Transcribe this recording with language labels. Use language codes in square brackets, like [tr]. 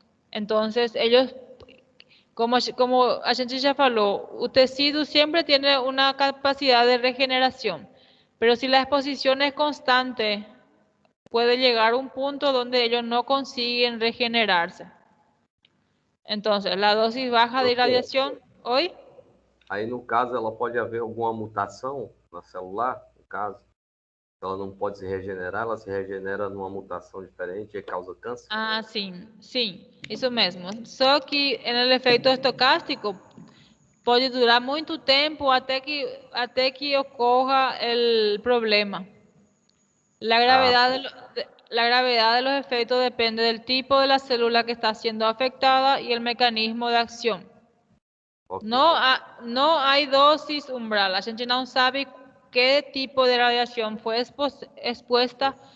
[es] Entonces, ellos, como [pt] a gente [es] ya falou, o tecido siempre tiene una capacidad de regeneración. Pero si la exposición es constante, puede llegar a un punto donde ellos no consiguen regenerarse. Entonces, la dosis baja de irradiación, ¿hoy? [pt] Aí, no caso, ela pode haver alguma mutação na celular, no caso. Ela não pode se regenerar, ela se regenera numa mutação diferente e causa câncer? Ah, sim, isso mesmo. Só que no efeito estocástico pode durar muito tempo até que ocorra o problema. [es] La gravedad de los efectos depende del tipo de la célula que está siendo afectada y el mecanismo de acción. Okay. No hay dosis umbral. [pt] A gente não sabe [es] qué tipo de radiación fue expuesta.